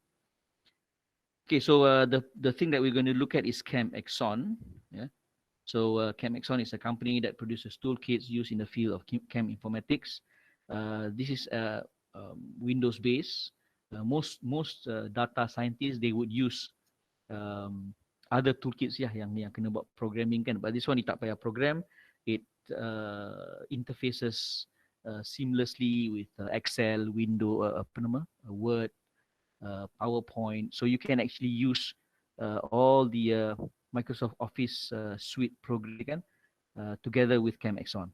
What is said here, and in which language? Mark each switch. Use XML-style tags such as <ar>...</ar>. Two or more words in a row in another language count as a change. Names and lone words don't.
<en>Okay, so the thing that we're going to look at is ChemAxon. Yeah. So ChemAxon is a company that produces toolkits used in the field of chem informatics. This is Windows based. Most data scientists, they would use other toolkits</en> <ms>ya yang kena buat programming kan,</ms> <en>but this one</en> <ms>ni tak payah program.</ms> <en>It interfaces seamlessly with Excel, Word, PowerPoint, so you can actually use all the Microsoft Office suite program kan, together with ChemAxon.</en>